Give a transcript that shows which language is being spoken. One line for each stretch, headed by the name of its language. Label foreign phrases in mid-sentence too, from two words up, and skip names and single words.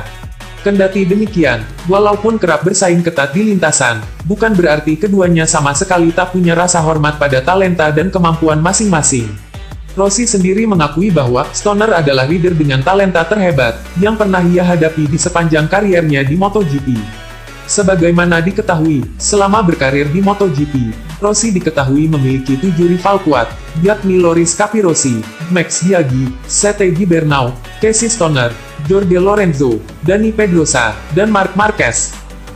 Indonesian: Kendati demikian, walaupun kerap bersaing ketat di lintasan, bukan berarti keduanya sama sekali tak punya rasa hormat pada talenta dan kemampuan masing-masing. Rossi sendiri mengakui bahwa Stoner adalah rider dengan talenta terhebat yang pernah ia hadapi di sepanjang kariernya di MotoGP. Sebagaimana diketahui, selama berkarir di MotoGP, Rossi diketahui memiliki 7 rival kuat, yakni Loris Capirossi, Max Biaggi, Sete Gibernau, Casey Stoner, Jorge Lorenzo, Dani Pedrosa, dan Marc Marquez.